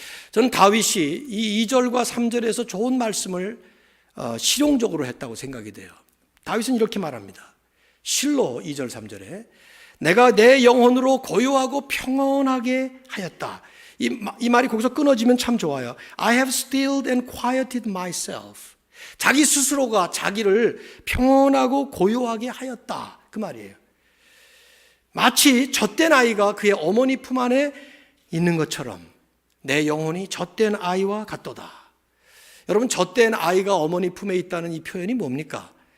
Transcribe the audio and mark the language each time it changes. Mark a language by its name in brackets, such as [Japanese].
[Korean] 저는 다윗이 이 2절과 3절에서 좋은 말씀을 실용적으로 했다고 생각이 돼요. 다윗은 이렇게 말합니다. 실로 2절 3절에 내가 내 영혼으로 고요하고 평온하게 하였다. 이 말이 거기서 끊어지면 참 좋아요. [English] I have stilled and quieted myself. [Korean] 자기 스스로가 자기를 평온하고 고요하게 하였다, 그 말이에요. 마치 젖된 아이가 그의 어머니 품 안에 있는 것처럼 내 영혼이 젖된 아이와 같도다. 여러분, 젖된 아이가 어머니 품에 있다는 이 표현이 뭡니까?